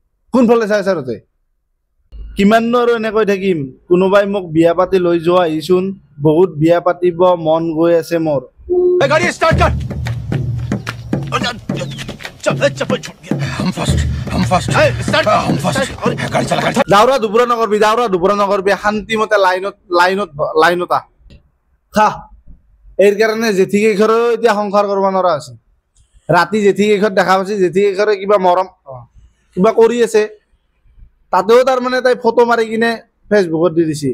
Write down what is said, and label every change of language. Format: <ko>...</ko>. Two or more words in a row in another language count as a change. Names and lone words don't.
<as>কোনফালে চাই ছাৰতে কিমাননো আৰু এনেকৈ থাকিম কোনোবাই মোক বিয়া পাতি লৈ যোৱা আহিছোন বহুত বিয়া পাতিব মন গৈ আছে মোৰ</as> <hi>गाड़ी स्टार्ट कर चल चप्पल छूट गया हम फर्स्ट स्टार्ट हम फर्स्ट गाड़ी चला गाड़ी</hi> <as>দাউৰা দুবৰা নকৰবি শান্তিমতে লাইনত খা এই কাৰণে জেঠিকেইঘৰো এতিয়া সংসাৰ কৰিব নোৱাৰা আছে ৰাতি জেঠিকেইঘৰত দেখা পাইছে জেঠিকেইঘৰে কিবা মৰম কিবা কৰি আছে তাতেও তাৰমানে তাই ফটো মাৰি কিনে ফেচবুকত দি দিছে</as>